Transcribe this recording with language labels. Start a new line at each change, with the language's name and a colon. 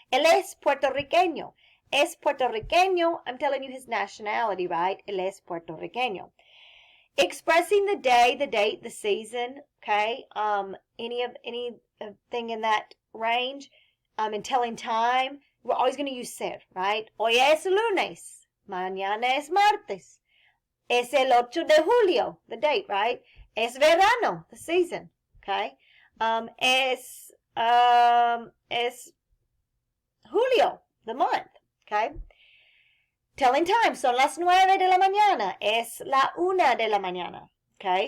Spanish: Él es puertorriqueño. Es puertorriqueño,
English: I'm telling you his nationality, right?
Spanish: Él es puertorriqueño.
English: Expressing the day, the date, the season, okay? Anything in that range, and telling time, we're always going to use ser, right?
Spanish: Hoy es lunes, mañana es martes. Es el 8 de julio,
English: the date, right?
Spanish: Es verano,
English: the season, okay?
Spanish: Es julio,
English: the month. Okay? Telling time.
Spanish: Son las 9 de la mañana. Es la 1 de la mañana. Okay?